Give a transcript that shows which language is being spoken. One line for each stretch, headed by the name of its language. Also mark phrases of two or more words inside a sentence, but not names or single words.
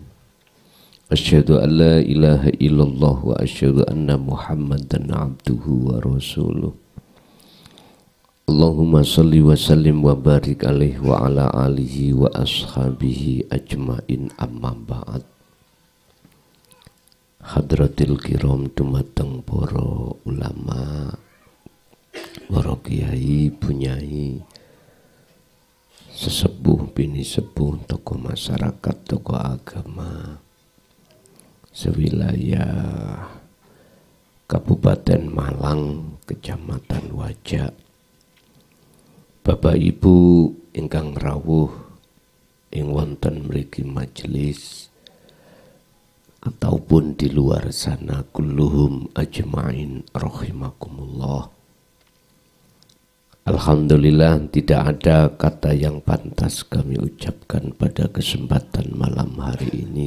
Arabic: أشهد أن لا إله إلا الله وأشهد أن محمدا عبده ورسوله. اللهم صل وسلم وبارك عليه وعلى آله وأصحابه أجمعين، أما بعد. حضرات الكرام
Javanese: dumateng para ulama, para kiai, bunyai, sesepuh, bini sepuh,
Indonesian: tokoh masyarakat, tokoh agama sewilayah
Javanese: Kabupaten Malang, Kecamatan Wajak, Bapak Ibu ingkang rawuh ing wonten mriki majelis
Indonesian: ataupun di luar sana,
Arabic: كلهم أجمعين رحمكم الله.
Indonesian: Alhamdulillah, tidak ada kata yang pantas kami ucapkan pada kesempatan malam hari ini